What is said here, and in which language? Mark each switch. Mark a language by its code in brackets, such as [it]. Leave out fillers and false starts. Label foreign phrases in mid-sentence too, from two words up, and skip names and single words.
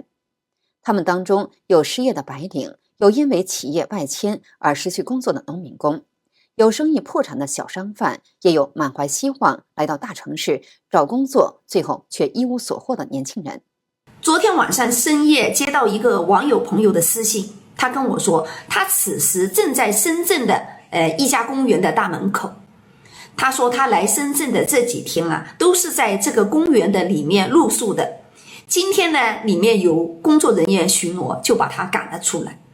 [zh] 他們當中有失業的白領，有因為企業外遷而失去工作的農民工，有生意破產的小商販，也有滿懷希望來到大城市找工作，最後卻一無所獲的年輕人。昨天晚上深夜接到一個網友朋友的私信，他跟我說，他此時正在深圳的一家公園的大門口。他說他來深圳的這幾天啊，都是在這個公園的裡面露宿的。今天呢，裡面有工作人員巡邏，就把他趕了出來。